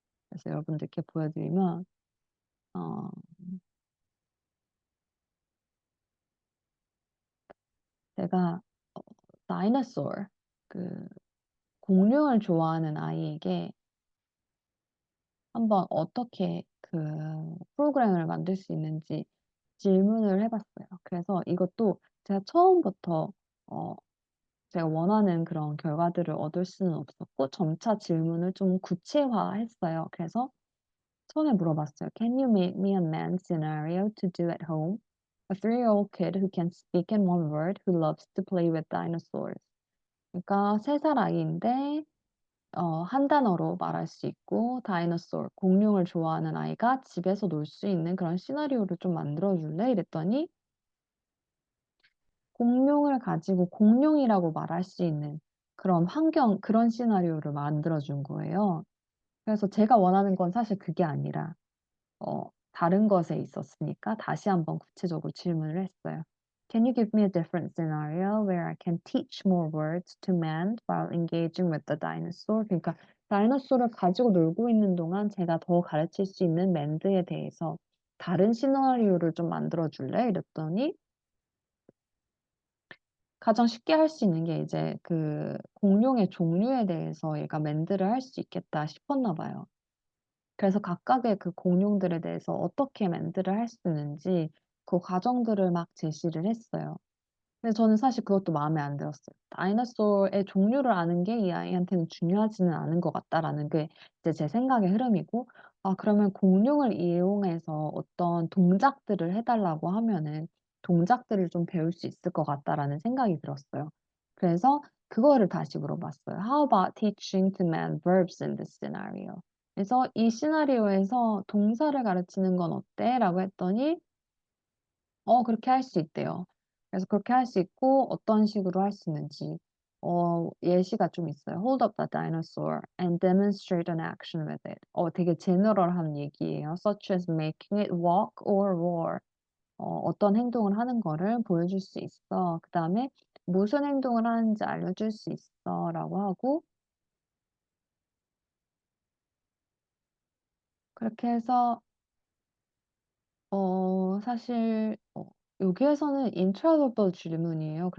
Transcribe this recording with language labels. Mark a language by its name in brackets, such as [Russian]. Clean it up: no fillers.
[Korean] 그래서 여러분들께 보여드리면 어, 제가 다이너소어 그 공룡을 좋아하는 아이에게 한번 어떻게 그 프로그램을 만들 수 있는지 질문을 해봤어요. 그래서 이것도 제가 처음부터 어, 제가 원하는 그런 결과들을 얻을 수는 없었고 점차 질문을 좀 구체화했어요. 그래서 처음에 물어봤어요. [English] Can you make me a man scenario to do at home? A 3-year-old kid who can speak in one word who loves to play with dinosaurs. [Korean] 그러니까 3살 아이인데 한 단어로 말할 수 있고 다이너솔, 공룡을 좋아하는 아이가 집에서 놀 수 있는 그런 시나리오를 좀 만들어 줄래? 이랬더니 공룡을 가지고 공룡이라고 말할 수 있는 그런 환경, 그런 시나리오를 만들어 준 거예요. 그래서 제가 원하는 건 사실 그게 아니라 다른 것에 있었으니까 다시 한번 구체적으로 질문을 했어요. [English] Can you give me a different scenario where I can teach more words to man while engaging with the dinosaur? [Korean] 그러니까 다이너소를 가지고 놀고 있는 동안 제가 더 가르칠 수 있는 맨드에 대해서 다른 시나리오를 좀 만들어 줄래? 이랬더니 가장 쉽게 할 수 있는 게 이제 그 공룡의 종류에 대해서 얘가 맨드를 할 수 있겠다 싶었나 봐요. 그래서 각각의 그 공룡들에 대해서 어떻게 멘트를 할 수 있는지 그 과정들을 막 제시를 했어요. 근데 저는 사실 그것도 마음에 안 들었어요. 다이너소의 종류를 아는 게 이 아이한테는 중요하지는 않은 것 같다라는 게 이제 제 생각의 흐름이고, 아, 그러면 공룡을 이용해서 어떤 동작들을 해달라고 하면은 동작들을 좀 배울 수 있을 것 같다라는 생각이 들었어요. 그래서 그거를 다시 물어봤어요. [English] How about teaching to man verbs in this scenario? [Korean] 그래서 이 시나리오에서 동사를 가르치는 건 어때? 라고 했더니 그렇게 할 수 있대요. 그래서 그렇게 할 수 있고 어떤 식으로 할 수 있는지 예시가 좀 있어요. [English] Hold up the dinosaur and demonstrate an action with it. [Korean] 되게 제너럴한 얘기예요. [English] Such as making it walk or roar. [Korean] 어떤 행동을 하는 거를 보여줄 수 있어. 그 다음에 무슨 행동을 하는지 알려줄 수 있어. 라고 하고 그렇게 해서 사실 여기에서는 인트로버블 질문이에요.